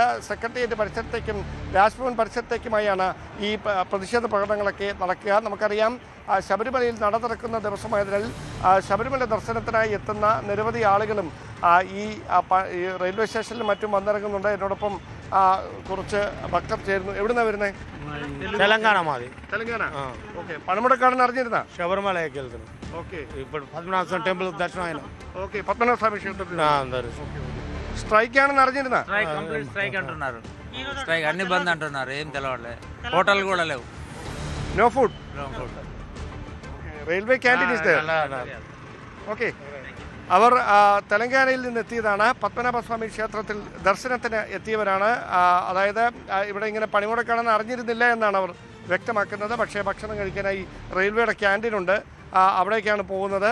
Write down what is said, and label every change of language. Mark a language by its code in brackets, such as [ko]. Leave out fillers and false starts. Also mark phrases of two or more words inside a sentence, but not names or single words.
[ml] സെക്രട്ടേറിയറ്റ് പരിസരത്തേക്കും രാജ്ഭവൻ പരിസരത്തേക്കുമായാണ് ഈ പ്രതിഷേധ പ്രകടനങ്ങളൊക്കെ നടക്കുക. നമുക്കറിയാം, ശബരിമലയിൽ നട തുറക്കുന്ന ദിവസമായതിനാൽ ശബരിമല ദർശനത്തിനായി എത്തുന്ന നിരവധി ആളുകളും ഈ റെയിൽവേ സ്റ്റേഷനിലും മറ്റും വന്നിറങ്ങുന്നുണ്ട്. എന്നോടൊപ്പം കുറച്ച് ഭക്തർ ചേരുന്നു. എവിടുന്നാ വരുന്നത്? [te] తెలంగాణ మాది. [ml] తెలంగాణ. ఓకే. പണിമുടക്കാണെന്ന് അറിഞ്ഞോ? [te] శబరిమలకి వెళ్తున్నాం. ఓకే. ఇప్పుడు పద్మనాభ స్వామి టెంపుల్ దర్శనం అయినా. ఓకే. పద్మనాభ స్వామి క్షేత్రం అందరు [ml] സ്ട്രൈക്ക് ആണെന്ന് അറിഞ്ഞോ? [en] complete strike [te] అంటున్నారు. స్ట్రైక్ అన్ని బంద్ అంటున్నారు. ఏం తెలవట్లేదు. హోటల్ కూడా లేవు. [en] No food. No food. Railway canteen is there. Okay. [ml] അവർ തെലങ്കാനയിൽ നിന്നെത്തിയതാണ്. പത്മനാഭസ്വാമി ക്ഷേത്രത്തിൽ ദർശനത്തിന് എത്തിയവരാണ്. അതായത് ഇവിടെ ഇങ്ങനെ പണിമുടക്കാണെന്ന് അറിഞ്ഞിരുന്നില്ല എന്നാണ് അവർ വ്യക്തമാക്കുന്നത്. പക്ഷേ ഭക്ഷണം കഴിക്കാനായി റെയിൽവേയുടെ ക്യാൻറ്റീനുണ്ട്, അവിടേക്കാണ് പോകുന്നത്.